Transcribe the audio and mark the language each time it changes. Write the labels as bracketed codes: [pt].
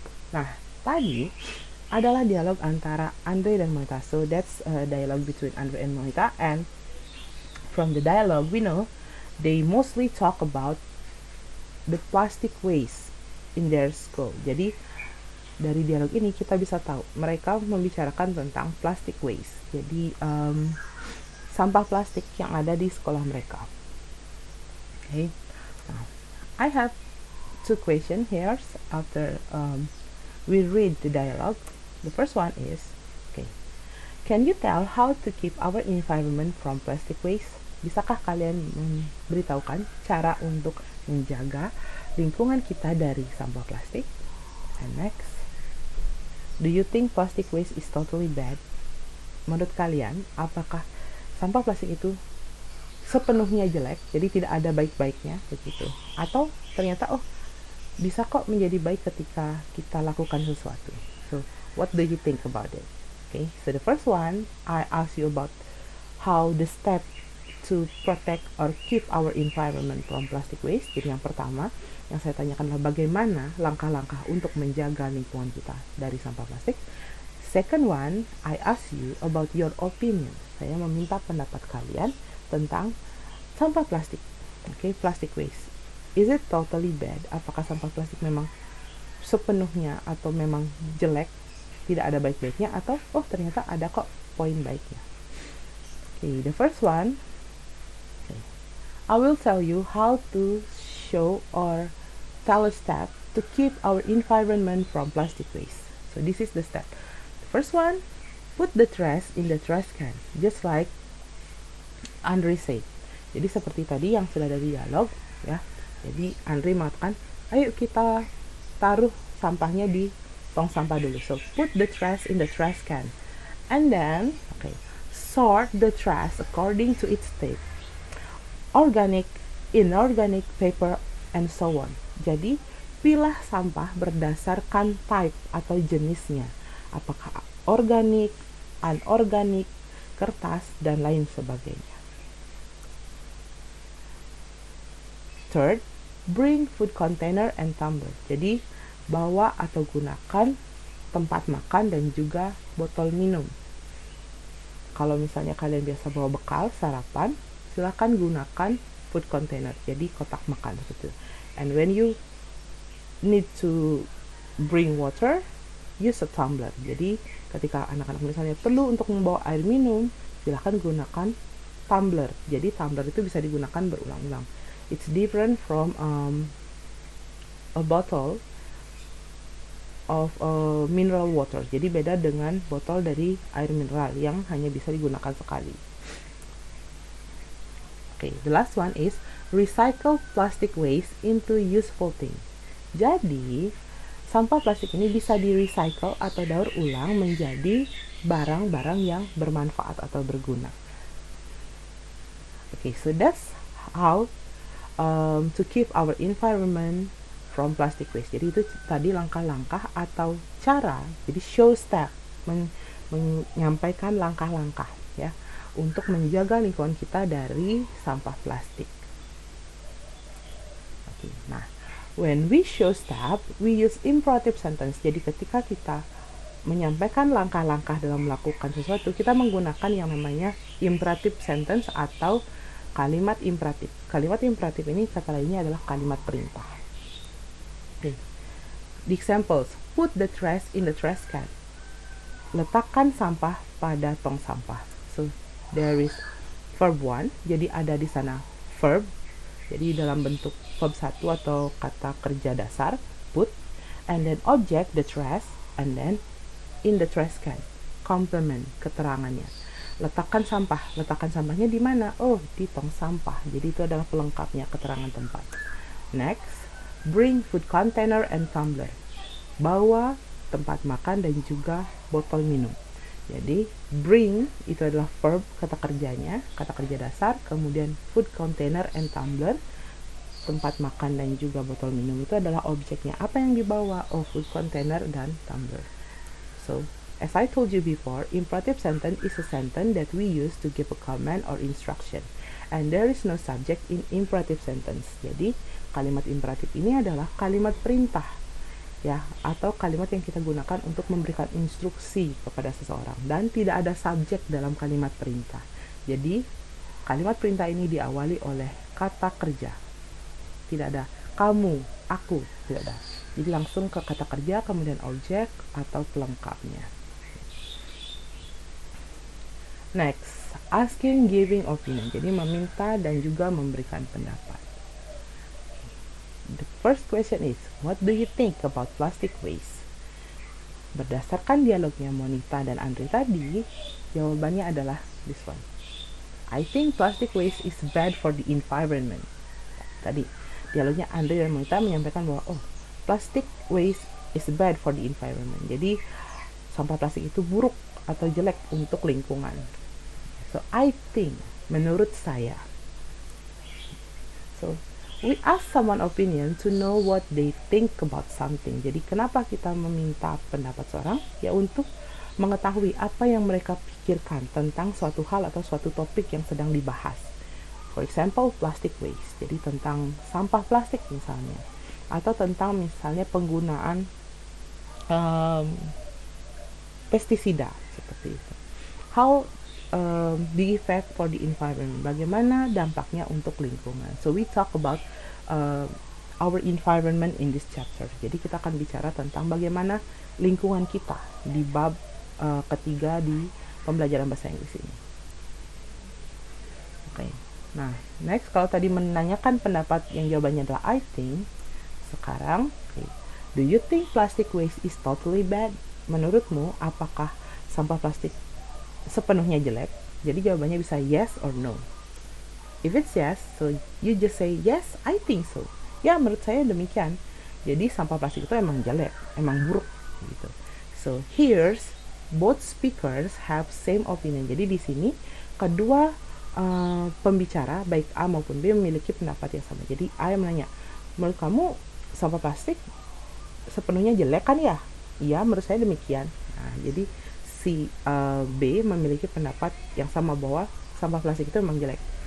[id] Nah, tadi adalah dialog antara Andre dan Monita. [en] So that's a dialogue between Andre and Monita. And from the dialogue, we know they mostly talk about the plastic waste in their school. [id] Jadi dari dialog ini kita bisa tahu mereka membicarakan tentang plastic waste. Jadi sampah plastik yang ada di sekolah mereka. Okay. [en] Now, I have two questions here after we read the dialogue. The first one is, okay, can you tell how to keep our environment from plastic waste? [id] Bisakah kalian memberitahukan cara untuk menjaga lingkungan kita dari sampah plastik? [en] And next, do you think plastic waste is totally bad? [id] Menurut kalian, apakah sampah plastik itu sepenuhnya jelek, jadi tidak ada baik-baiknya begitu? Atau ternyata bisa kok menjadi baik ketika kita lakukan sesuatu? [en] So, what do you think about it? Okay, so the first one, I ask you about how the step to protect or keep our environment from plastic waste. [id] Jadi yang pertama yang saya tanyakan adalah bagaimana langkah-langkah untuk menjaga lingkungan kita dari sampah plastik. [en] Second one, I ask you about your opinion. [id] Saya meminta pendapat kalian tentang sampah plastik. [en] Okay, plastic waste. Is it totally bad? [id] Apakah sampah plastik memang sepenuhnya atau memang jelek, tidak ada baik-baiknya, atau ternyata ada kok poin baiknya? [en] Okay, the first one, I will tell you how to show or tell a step to keep our environment from plastic waste. So this is the step. The first one, put the trash in the trash can, just like Andre said. [id] Jadi seperti tadi yang sudah ada di dialog, ya. Jadi Andre mengatakan, ayo kita taruh sampahnya di tong sampah dulu. [en] So put the trash in the trash can, and then, okay, sort the trash according to its type. Organic, inorganic, paper, and so on. [id] Jadi, pilah sampah berdasarkan type atau jenisnya. Apakah organik, anorganik, kertas, dan lain sebagainya. [en] Third, bring food container and tumbler. [id] Jadi, bawa atau gunakan tempat makan dan juga botol minum. Kalau misalnya kalian biasa bawa bekal, sarapan, silakan gunakan food container, jadi kotak makan gitu. [en] And when you need to bring water, use a tumbler. [id] Jadi ketika anak-anak misalnya perlu untuk membawa air minum, silakan gunakan tumbler. Jadi tumbler itu bisa digunakan berulang-ulang. [en] It's different from a bottle of mineral water. [id] Jadi beda dengan botol dari air mineral yang hanya bisa digunakan sekali. [en] Okay, the last one is recycle plastic waste into useful thing. [id] Jadi sampah plastik ini bisa di-recycle atau daur ulang menjadi barang-barang yang bermanfaat atau berguna. [en] Okay, so that's how to keep our environment from plastic waste. [id] Jadi itu tadi langkah-langkah atau cara, jadi [en] show step, [id] menyampaikan langkah-langkah ya untuk menjaga lingkungan kita dari sampah plastik. [en] Okay, nah, when we show step, we use imperative sentence. [id] Jadi ketika kita menyampaikan langkah-langkah dalam melakukan sesuatu, kita menggunakan yang namanya imperative sentence atau kalimat imperatif. Kalimat imperatif ini kata lainnya adalah kalimat perintah. Okay. [en] The examples, put the trash in the trash can. [id] Letakkan sampah pada tong sampah. [en] So there is verb 1, [id] jadi ada di sana verb. Jadi dalam bentuk verb 1 atau kata kerja dasar, put, [en] and then object the trash, and then in the trash can. [id] Complement, keterangannya. Letakkan sampahnya di mana? Oh, di tong sampah. Jadi itu adalah pelengkapnya, keterangan tempat. [en] Next, bring food container and tumbler. [id] Bawa tempat makan dan juga botol minum. Jadi bring itu adalah verb, kata kerjanya, kata kerja dasar. Kemudian [en] food container and tumbler, [id] tempat makan dan juga botol minum itu adalah objeknya. Apa yang dibawa? Oh, food container dan tumbler. [en] So as I told you before, imperative sentence is a sentence that we use to give a command or instruction. And there is no subject in imperative sentence. [id] Jadi, kalimat imperatif ini adalah kalimat perintah, ya, atau kalimat yang kita gunakan untuk memberikan instruksi kepada seseorang. Dan tidak ada subjek dalam kalimat perintah. Jadi, kalimat perintah ini diawali oleh kata kerja. Tidak ada kamu, aku, tidak ada. Jadi langsung ke kata kerja, kemudian objek atau pelengkapnya. [en] Next, asking, giving opinion. [id] Jadi meminta dan juga memberikan pendapat. [en] The first question is, what do you think about plastic waste? [id] Berdasarkan dialognya Monita dan Andre tadi, jawabannya adalah [en] this one. I think plastic waste is bad for the environment. [id] Tadi, dialognya Andre dan Monita menyampaikan bahwa, [en] plastic waste is bad for the environment. [id] Jadi, sampah plastik itu buruk atau jelek untuk lingkungan. [en] So, I think, [id] menurut saya. [en] So, we ask someone opinion to know what they think about something. [id] Jadi, kenapa kita meminta pendapat seorang? Ya, untuk mengetahui apa yang mereka pikirkan tentang suatu hal atau suatu topik yang sedang dibahas. [en] For example, plastic waste. [id] Jadi, tentang sampah plastik misalnya. Atau tentang misalnya penggunaan pestisida seperti itu. [en] How the effect for the environment, [id] bagaimana dampaknya untuk lingkungan. [en] So we talk about our environment in this chapter. [id] Jadi kita akan bicara tentang bagaimana lingkungan kita di bab ketiga di pembelajaran bahasa Inggris ini. Oke. Nah, next, kalau tadi menanyakan pendapat yang jawabannya adalah I think, sekarang, [en] do you think plastic waste is totally bad? [id] Menurutmu, apakah sampah plastik sepenuhnya jelek? Jadi jawabannya bisa [en] yes or no. If it's yes, so you just say yes, I think so. [id] Ya, menurut saya demikian. Jadi sampah plastik itu emang jelek, emang buruk gitu. [en] So here's both speakers have same opinion. [id] Jadi di sini kedua pembicara baik A maupun B memiliki pendapat yang sama. Jadi A yang menanya, menurut kamu sampah plastik sepenuhnya jelek kan ya? Iya, menurut saya demikian. Nah, jadi si B memiliki pendapat yang sama bahwa sampah plastik itu memang jelek.